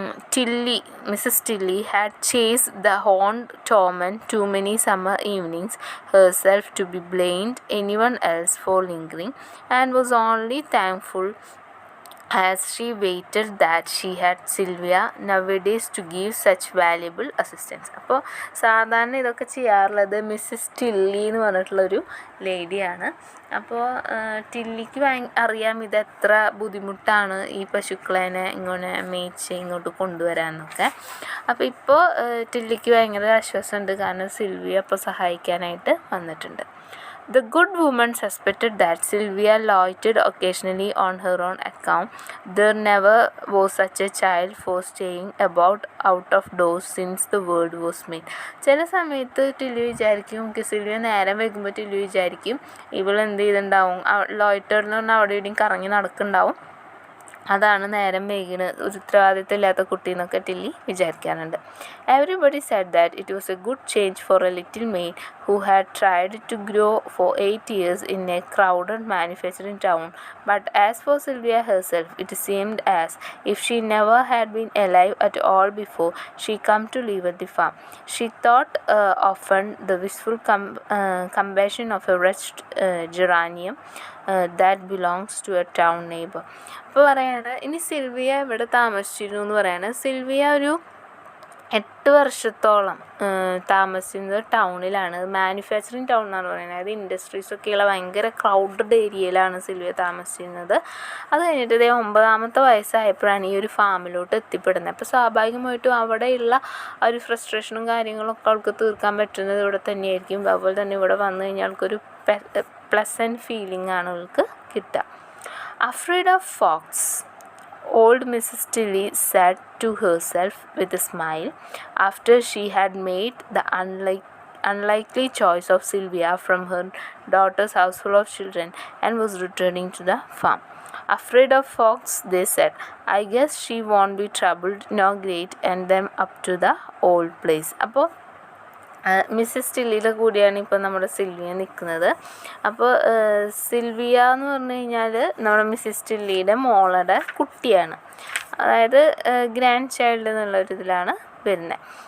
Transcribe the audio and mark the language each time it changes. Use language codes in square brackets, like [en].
[en] Tilly had chased the horned torment too many summer evenings herself to be blamed anyone else for lingering, and was only thankful as she waited that she had Sylvia nowadays to give such valuable assistance. [ml] അപ്പോൾ സാധാരണ ഇതൊക്കെ ചെയ്യാറുള്ളത് Mrs Tilly എന്ന് പറഞ്ഞിട്ടുള്ളൊരു ലേഡിയാണ്. അപ്പോൾ ടില്ലിക്ക് അറിയാം ഇതെത്ര ബുദ്ധിമുട്ടാണ് ഈ പശുക്കളേനെ ഇങ്ങനെ മേയിച്ച് ഇങ്ങോട്ട് കൊണ്ടുവരാമെന്നൊക്കെ. അപ്പോൾ ഇപ്പോൾ ടില്ലിക്ക് ഭയങ്കര ആശ്വാസമുണ്ട്, കാരണം സിൽവിയ അപ്പോൾ സഹായിക്കാനായിട്ട് വന്നിട്ടുണ്ട്. [en] The good woman suspected that Sylvia loitered occasionally on her own account. There never was such a child for staying about out of doors since the world was made. [ml] ചില സമയത്ത് ടില്ലി വിചാരിക്കും, Sylvia നേരം വൈകുമ്പോൾ Tilly വിചാരിക്കും ഇവളെന്ത് ചെയ്തിട്ടുണ്ടാവും, ലോയിറ്ററിൽ നിന്ന് അവിടെ ഇവിടെയും കറങ്ങി നടക്കുന്നുണ്ടാവും, അതാണ് നേരം വൈകിന്, ഒരു ഉത്തരവാദിത്തമില്ലാത്ത കുട്ടി എന്നൊക്കെ Tilly വിചാരിക്കാറുണ്ട്. [en] Everybody said that it was a good change for a little maid who had tried to grow for 8 years in a crowded manufacturing town. But as for Sylvia herself, it seemed as if she never had been alive at all before she come to live at the farm. She thought often the wistful compassion of a wretched geranium that belongs to a town neighbor. [ml] അപ്പോൾ പറയാണ് ഇനി Sylvia ഇവിടെ താമസിച്ചിരുന്നു എന്ന് പറയാണ്. Sylvia ഒരു 8 വർഷത്തോളം താമസിക്കുന്നത് ടൗണിലാണ്. മാനുഫാക്ചറിങ് ടൗൺ എന്നാണ് പറയുന്നത്. അതായത് ഇൻഡസ്ട്രീസൊക്കെയുള്ള ഭയങ്കര ക്രൗഡഡ് ഏരിയയിലാണ് സിൽവിയ താമസിച്ചിരുന്നത്. അത് കഴിഞ്ഞിട്ട് ഇതേ 9ാമത്തെ വയസ്സായപ്പോഴാണ് ഈ ഒരു ഫാമിലോട്ട് എത്തിപ്പെടുന്നത്. അപ്പോൾ സ്വാഭാവികമായിട്ടും അവിടെയുള്ള ആ ഒരു ഫ്രസ്ട്രേഷനും കാര്യങ്ങളൊക്കെ അവൾക്ക് തീർക്കാൻ പറ്റുന്നത് ഇവിടെ തന്നെയായിരിക്കും. അതുപോലെ തന്നെ ഇവിടെ വന്നു കഴിഞ്ഞാൽ അവൾക്കൊരു പ്ലസൻറ്റ് ഫീലിംഗ് ആണ് അവൾക്ക് കിട്ടുക. [en] Afraid of fox, old Mrs. Tilly said to herself with a smile, after she had made the unlikely choice of Sylvia from her daughter's house full of children and was returning to the farm. Afraid of fox, they said. I guess she won't be troubled, no great, and them up to the old place. [ml] അപ്പോൾ Mrs ടില്ലിയുടെ കൂടിയാണ് ഇപ്പോൾ നമ്മുടെ Sylvia നിൽക്കുന്നത്. അപ്പോൾ Sylvia എന്ന് പറഞ്ഞു കഴിഞ്ഞാൽ നമ്മുടെ മിസ്സസ് ടില്ലിയുടെ മോളുടെ കുട്ടിയാണ്, അതായത് ഗ്രാൻഡ് ചൈൽഡ് എന്നുള്ളൊരിതിലാണ് വരുന്നത്.